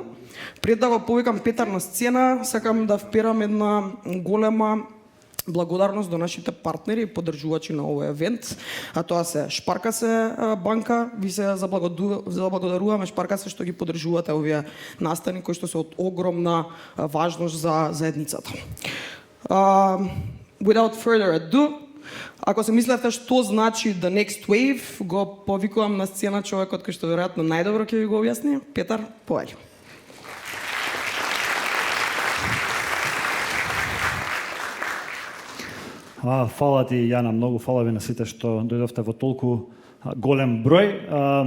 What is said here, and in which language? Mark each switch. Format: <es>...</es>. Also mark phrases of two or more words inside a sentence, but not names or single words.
<mk>Пред да го повикам Петар на сцена, сакам да вперам една голема благодарност до нашите партнери и поддржувачи на овој евент, а тоа се Шпаркасе банка. Ви се заблагодаруваме Шпаркасе што ги поддржувате овие настани кои што се од огромна важност за заедницата.</mk> <en>Without further ado,</en> <mk>ако се мислите што значи The Next Wave, го повикувам на сцена човекот кој што веројатно најдобро ќе ви го објасни. Петар, повели. Фала ти, Јана, многу фала ви на сите што дојдовте во толку голем број.</mk>